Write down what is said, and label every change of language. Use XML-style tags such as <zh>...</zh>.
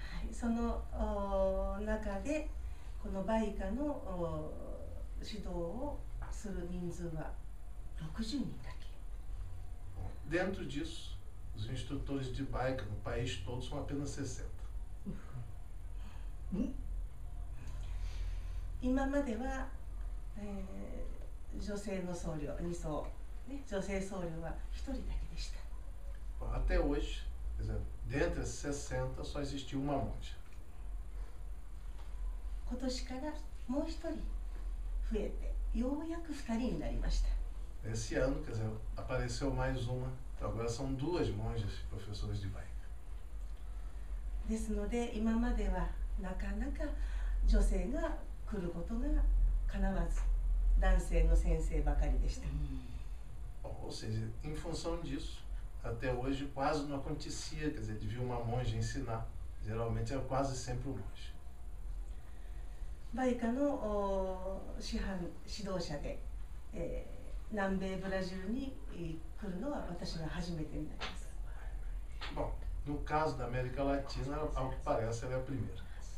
<ja>その中でこの売科の指導をする人数は60人だけ。</ja> <pt>Dentro disso, os instrutores de Baika no país todo são apenas 60.</pt> <ja>今までは、女性の僧侶2層、ね、女性僧侶は1人だけでした。</ja> <pt>Até hoje, quer dizer, dentre esses 60 só existiu uma monja.</pt> <ja>今年からもう1人増えてようやく2人になりました。</ja> <pt>Esse ano, quer dizer, apareceu mais uma, então agora são 2 monjas professoras de Baika.</pt> <ja>ですので今まdeはなかなか女性が来ることが叶わず男性の先生ばかりでした。</ja> <pt>Ou seja, em função disso, até hoje quase não acontecia, quer dizer, de vir uma monja ensinar. Geralmente era quase sempre um monge.</pt> <ja>バイカの師範指導者で、南米ブラジルに来るのは私が初めてになります。</ja> <pt>Bom, no caso da América Latina, ao que parece, ela é a primeira.</pt>